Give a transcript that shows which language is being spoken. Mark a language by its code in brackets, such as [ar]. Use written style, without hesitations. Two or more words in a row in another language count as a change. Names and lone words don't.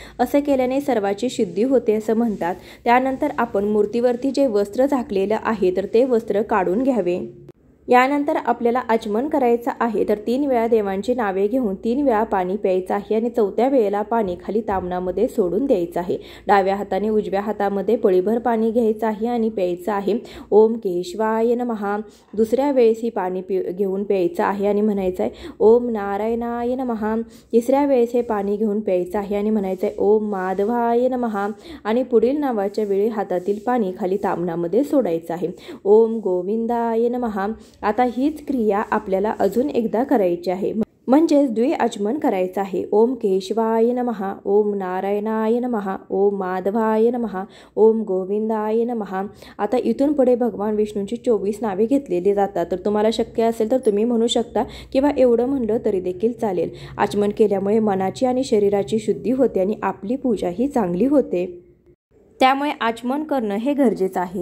[mr] असं केल्याने सर्वाची शुद्धी होते असं म्हणतात। त्यानंतर आपण मूर्तीवरती जे वस्त्र झाकलेलं आहे तर ते वस्त्र काढून घ्यावे। यानंतर आपल्याला आचमन करायचं आहे। तर 3 वेळा देवांची नावे घेऊन 3 वेळा पाणी प्यायचं आहे आणि 4थ्या वेळेला पाणी खाली ताम्हणामध्ये सोडून द्यायचं आहे। डाव्या हाताने उजव्या हातामध्ये पळीभर पाणी घ्यायचं आहे आणि प्यायचं आहे [sa] ओम केशवाय नमः। [mr] दुसऱ्या वेळेस ही पाणी घेऊन प्यायचं आहे आणि म्हणायचं आहे [sa] ओम नारायणाय नमः। [mr] तिसऱ्या वेळेस हे पाणी घेऊन प्यायचं आहे आणि म्हणायचं आहे [sa] ओम माधवाय नमः [mr] आणि पुढील नावाच्या वेळी हातातील पाणी खाली ताम्हणामध्ये सोडायचं आहे [sa] ओम गोविंदाय नमः। [mr] आता हीच क्रिया आपल्याला अजून एकदा करायची आहे, म्हणजेच द्विआचमन करायचं आहे। [sa] ओम केशवाय नमः, ओम नारायणाय नमः, ओम माधवाय नमः, ओम गोविंदाय नमः। [mr] आता इथून पुढे भगवान विष्णूंची 24 नावे घेतलेली जातात। तर तुम्हाला शक्य असेल तर तुम्ही म्हणू शकता किंवा एवढं म्हणलं तरी देखील चालेल। आचमन केल्यामुळे मनाची आणि शरीराची शुद्धी होते आणि आपली पूजा ही चांगली होते, त्यामुळे आचमन करणं हे गरजेचं आहे।